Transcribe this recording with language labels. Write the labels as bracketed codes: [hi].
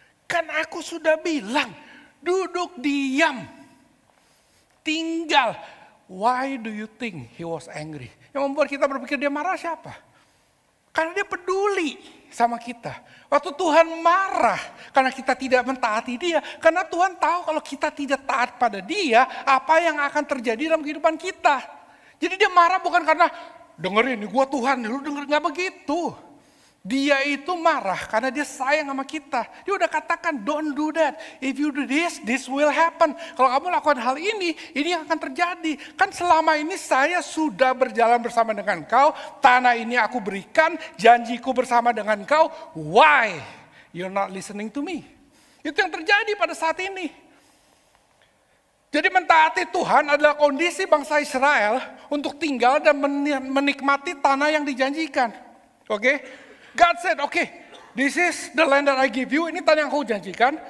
[id] Kan aku sudah bilang duduk diam. Tinggal. [en] Why do you think he was angry? [id] Yang membuat kita berpikir dia marah siapa? Karena dia peduli sama kita. Waktu Tuhan marah karena kita tidak mentaati dia. Karena Tuhan tahu kalau kita tidak taat pada dia, apa yang akan terjadi dalam kehidupan kita. Jadi dia marah bukan karena dengerin gua Tuhan, lu denger, gak begitu. Dia itu marah karena dia sayang sama kita. Dia udah katakan [en] don't do that. If you do this will happen. [id] Kalau kamu lakukan hal ini yang akan terjadi. Kan selama ini saya sudah berjalan bersama dengan kau. Tanah ini aku berikan, janjiku bersama dengan kau. [en] Why you're not listening to me? [id] Itu yang terjadi pada saat ini. Jadi mentaati Tuhan adalah kondisi bangsa Israel untuk tinggal dan menikmati tanah yang dijanjikan. Oke? [en] God said, okay, this is the land that I give you. [id] Ini tanah yang kau janjikan.